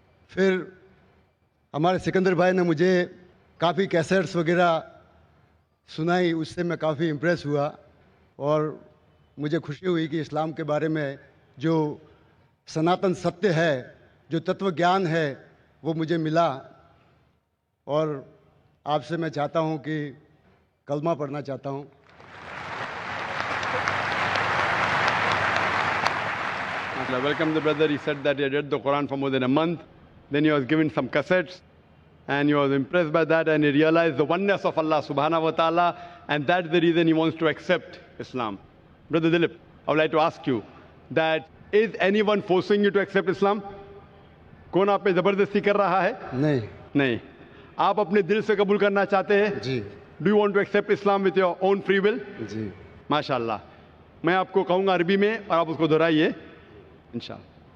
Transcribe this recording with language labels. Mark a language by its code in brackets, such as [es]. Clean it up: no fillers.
[ur] پھر ہمارے سکندر بھائی نے مجھے کافی کیسٹس وغیرہ سنائی، اس سے میں کافی امپریس ہوا اور مجھے خوشی ہوئی کہ اسلام کے بارے میں جو سناتن ستیہ ہے، جو تتو گیان ہے، وہ مجھے ملا. اور آپ سے میں چاہتا ہوں کہ کلمہ پڑھنا چاہتا ہوں. [en] Welcome the brother. He said that he had read the Quran for more than a month. Then he was given some cassettes and he was impressed by that and he realized the oneness of Allah subhanahu wa ta'ala, and that's the reason he wants to accept Islam. Brother Dilip, I would like to ask you that is anyone forcing you to accept Islam? [ur] کون آپ پہ زبردستی کر رہا ہے؟ نہیں. آپ اپنے دل سے قبول کرنا چاہتے ہیں؟ جی. [en] Do you want to accept Islam with your own free will? [ur] جی. ماشاء اللہ. میں آپ کو کہوں گا عربی میں اور آپ اس کو دہرائیے انشاءاللہ.